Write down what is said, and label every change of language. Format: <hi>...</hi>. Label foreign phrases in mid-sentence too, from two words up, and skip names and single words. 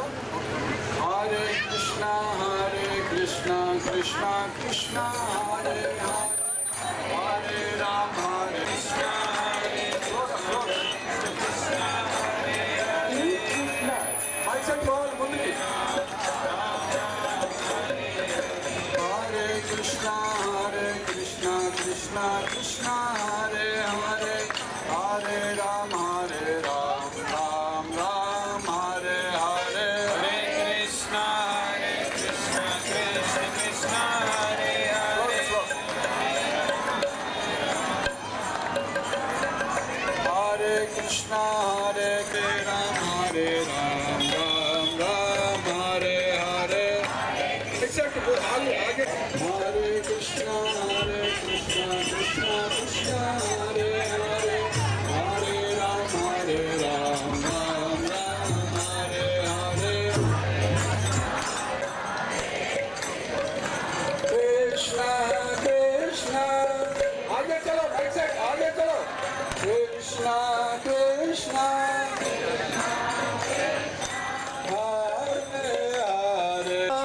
<te>హరే కృష్ణ కృష్ణ కృష్ణ హరే హరే హరే రామ హరే కృష్ణ</te> <en>mic set</en> <te>పోవాలి ముందుకి. హరే కృష్ణ కృష్ణ కృష్ణ హరే హరే హరే రామ రామ రామ హరే హరే హరే కృష్ణ కృష్ణ కృష్ణ హరే హరే హరే కృష్ణ హరే రామ రామ రామ హరే హరే ఎగ్జాక్ట్</te> <hi>आगे आगे</hi> <te>హరే కృష్ణ కృష్ణ కృష్ణ హరే హరే హరే రామ రామ రామ హరే హరే కృష్ణ కృష్ణ</te> <hi>आगे चलो</hi> <en>right side</en> <hi>आगे चलो</hi> <te>కృష్ణ కృష్ణ హరే హరే</te>